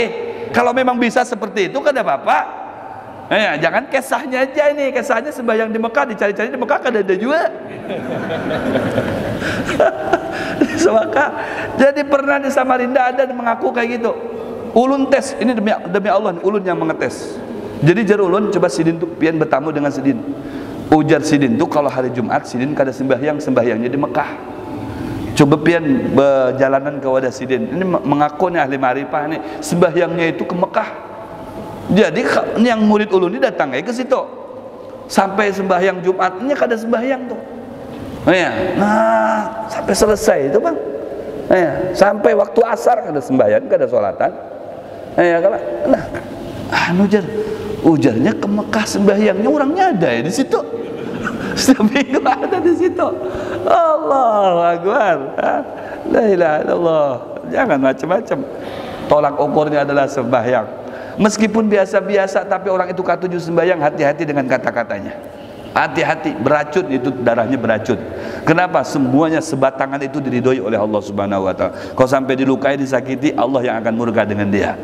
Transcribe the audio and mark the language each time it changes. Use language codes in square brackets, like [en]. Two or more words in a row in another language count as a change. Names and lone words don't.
[id] Kalau memang bisa seperti itu kan ada apa-apa. Jangan kesahnya aja ini. Kesahnya sembahyang di Mekah, dicari-cari di Mekah kan ada juga. Semaka. Jadi pernah di Samarinda ada yang mengaku kayak gitu. [bjn] Ulun tes, ini demi Allah, ulun yang mengetes. Jadi jar ulun coba Sidin tuh pian bertamu dengan Sidin. Ujar Sidin tuh kalau hari Jumat Sidin kada sembahyangnya di Mekah. Coba pian berjalanan ke wadah Sidin. [id] Ini mengaku nih ahli ma'rifah nih, sembahyangnya itu ke Mekah. Jadi yang murid ulun ini datang ke situ. [bjn] Sampai sembahyang Jumatnya kada sembahyang tuh. Nah, sampai selesai itu Bang. Sampai waktu asar kada sembahyang, kada sholatan. Ujarnya ke Mekah sembahyangnya, orangnya ada ya di situ. [id] Setiap minggu ada di situ. [ar] الله أكبر. لا إله إلا الله. [id] Jangan macam-macam. Tolak ukurnya adalah sembahyang. Meskipun biasa-biasa tapi orang itu katuju sembahyang, hati-hati dengan kata-katanya. Hati-hati, beracun itu, darahnya beracun. Kenapa? Semuanya sebatangan itu diridhoi oleh Allah [ar] سبحانه وتعالى. [id] Kalau sampai dilukai, disakiti, Allah yang akan murka dengan dia.